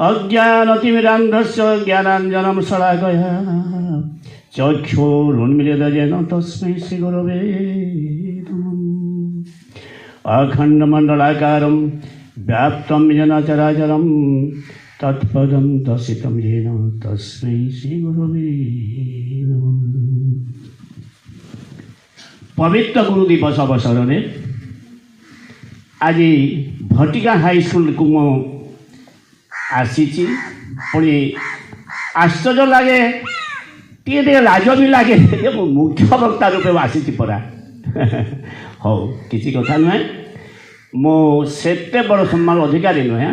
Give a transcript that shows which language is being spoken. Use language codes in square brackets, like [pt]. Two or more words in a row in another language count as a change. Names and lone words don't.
[sa] अज्ञानतिमिरान्धस्य ज्ञानाञ्जनं शलाकया चक्षुरुन्मीलितं येन तस्मै श्री गुरवे नमः। अखण्डमण्डलाकारं व्याप्तं येन चराचरं तत्पदं दर्शितं येन तस्मै श्री गुरवे नमः। [or] ପବିତ୍ର ଗୁରୁ ଦିବସ अवसରରେ ଆଜି ଭଟିକା ହାଇସ୍କୁଲକୁ ମୁଁ ଆସିଛି। ପୁଣି ଆଶ୍ଚର୍ଯ୍ୟ ଲାଗେ, ଟିକେ ଟିକେ ଲାଜ ବି ଲାଗେ ଯେ ମୁଁ ମୁଖ୍ୟ ବକ୍ତା ରୂପେ ଆସିଛି ପରା। ହଉ, କିଛି କଥା ନୁହେଁ, ମୁଁ ସେତେ ବଡ଼ ସମ୍ମାନ ଅଧିକାରୀ ନୁହେଁ।